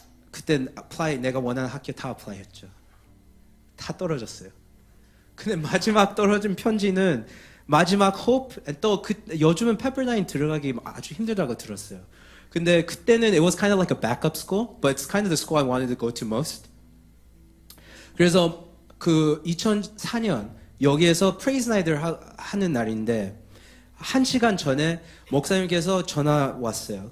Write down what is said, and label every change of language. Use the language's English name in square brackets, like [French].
[Korean] 그때 내가 원하는 학교 다 어플라이했죠. 다 떨어졌어요. 근데 마지막 떨어진 편지는 마지막 hope, 또 요즘은 페퍼라인 들어가기 아주 힘들다고 들었어요. 근데 그때는 [English] it was kind of like a backup school, but it's kind of the school I wanted to go to most. [Korean] 그래서 2004년 여기에서 praise night을 하는 날인데 1시간 전에 목사님께서 전화 왔어요.